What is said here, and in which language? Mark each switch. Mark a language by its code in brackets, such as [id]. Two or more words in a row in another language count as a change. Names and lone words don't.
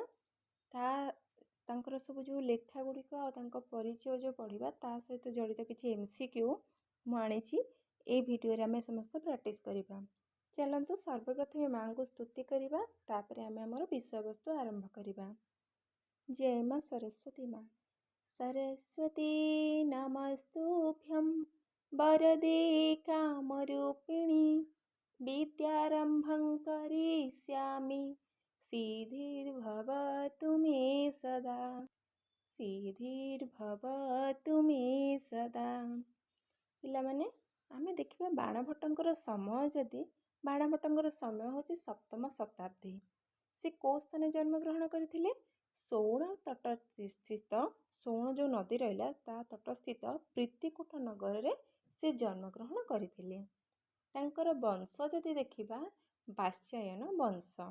[or] ତାଙ୍କର ସବୁ ଯେଉଁ ଲେଖା ଗୁଡ଼ିକ ଆଉ ତାଙ୍କ ପରିଚୟ ଯେଉଁ ପଢ଼ିବା, ତା ସହିତ ଜଡ଼ିତ କିଛି MCQ ମୁଁ ଆଣିଛି। ଏଇ ଭିଡ଼ିଓରେ ଆମେ ସମସ୍ତେ ପ୍ରାକ୍ଟିସ୍ କରିବା। ଚାଲନ୍ତୁ ସର୍ବପ୍ରଥମେ ମାଙ୍କୁ ସ୍ତୁତି କରିବା, ତାପରେ ଆମେ ଆମର ବିଷୟବସ୍ତୁ ଆରମ୍ଭ କରିବା। [hi] जय माँ सरस्वती माँ। [sa] सरस्वती नमस्तुभ्यं वरदे कामरूपिणी विद्यारम्भं करिष्यामि सिद्धिर्भवतु मे सदा सिद्धिर्भवतु मे सदा। [or] ପିଲାମାନେ ଆମେ ଦେଖିବା बाणभट्टଙ୍କର ସମୟ। ଯଦି ବାଣଭଟ୍ଟଙ୍କର ସମୟ ହେଉଛି 7ମ ଶତାବ୍ଦୀ। ସେ କେଉଁ ସ୍ଥାନରେ ଜନ୍ମଗ୍ରହଣ କରିଥିଲେ? ସୋଣ ତଟସ୍ଥିତ, ସୋଣ ଯେଉଁ ନଦୀ ରହିଲା ତା ତଟସ୍ଥିତ ପ୍ରୀତିକୁଟ ନଗରରେ ସେ ଜନ୍ମଗ୍ରହଣ କରିଥିଲେ। ତାଙ୍କର ବଂଶ ଯଦି ଦେଖିବା ବାତ୍ସାୟନ ବଂଶ।